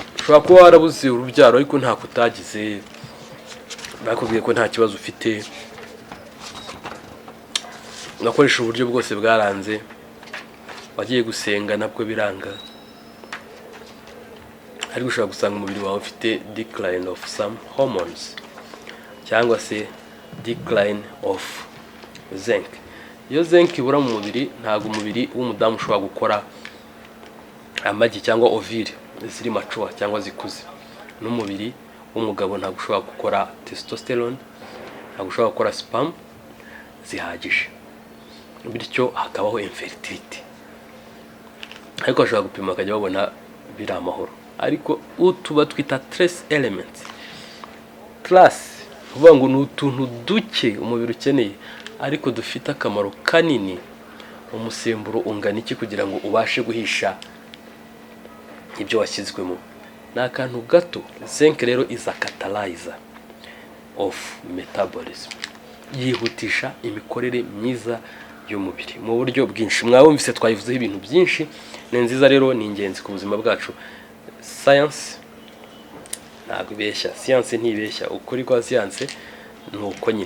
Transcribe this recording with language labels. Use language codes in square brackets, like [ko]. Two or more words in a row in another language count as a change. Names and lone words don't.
[rw] Ushobora kuba warabuze urubyaro ariko nta kutagize, bakubwiye ko nta kibazo ufite, ugakoresha uburyo bwose bwaranze, wagiye gusenga nabwo biranga, ariko ushobora gusanga umubiri wawe ufite [en] decline of some hormones [rw] cyangwa se [en] decline of zinc. [rw] Iyo zinc ibura mu mubiri, ntabwo umubiri w'umudamu ushobora gukora amagi cyangwa ovule ziri mature cyangwa zikuze. N'umubiri w'umugabo ntabwo ushobora gukora testosterone, ntabwo ushobora gukora sperm zihagije, bityo hakabaho infertility. Ariko bashobora gupima bakajya babona biri amahoro. Ariko utuba twita [en] trace elements, [rw] trace uvuga ngo ni utuntu duke umubiri ukeneye, ariko dufite akamaro kanini. Umusemburo ungana iki kugira ngo ubashe guhisha ibyo washyizwemo? Ni akantu gato. [en] Zinc rero is a catalyzer of metabolism, [rw] yihutisha imikorere myiza y'umubiri mu buryo bwinshi. Mwabumvise twayivuzeho ibintu byinshi, ni nziza rero, ni ingenzi ku buzima bwacu. Science ntabwo ibeshya, science ntibeshya, ukuri kwa science ni uko nyine.